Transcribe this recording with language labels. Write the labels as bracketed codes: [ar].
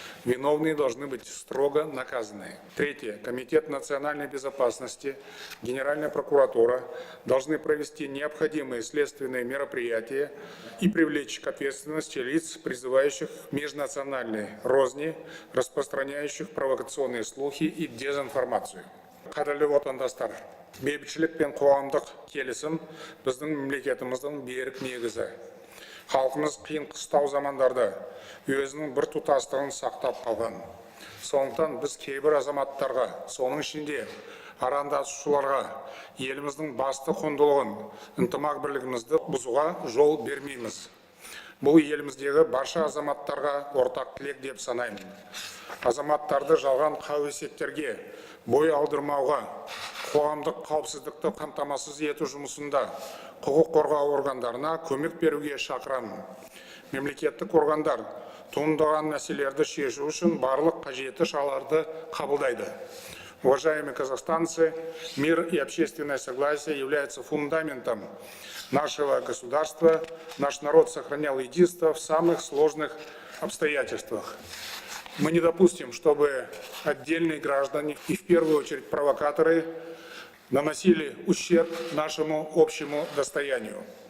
[ru] Виновные должны быть строго наказаны. Третье. Комитет национальной безопасности, Генеральная прокуратура должны провести необходимые следственные мероприятия и привлечь к ответственности лиц, призывающих к межнациональной розни, распространяющих провокационные слухи и дезинформацию. [kk] Қадірлі отандастар, бейбітшілік пен қоғамдық келісім біздің мемлекетіміздің берік негізі. Халқымыз қиын қыстау замандарда өзінің бір тұтастығын сақтап қалған. Сондықтан біз кейбір азаматтарға, соның ішінде арандатушыларға еліміздің басты құндылығын, ынтымақ бірлігімізді бұзуға жол бермейміз. Бұл еліміздегі барша азаматтарға ортақ тілек деп санаймын. Азаматтарды жалған қауесеттерге бой алдырмауға, қоғамдық қауіпсіздікті қамтамасыз ету жұмысында құқық қорғау органдарына көмек беруге шақырамын. Мемлекеттік органдар туындаған мәселелерді шешу үшін барлық қажетті шараларды қабылдайды. [ru] Уважаемые казахстанцы, мир и общественное согласие являются фундаментом нашего государства. Наш народ сохранял единство в самых сложных обстоятельствах. Мы не допустим, чтобы отдельные граждане и в первую очередь провокаторы наносили ущерб нашему общему достоянию.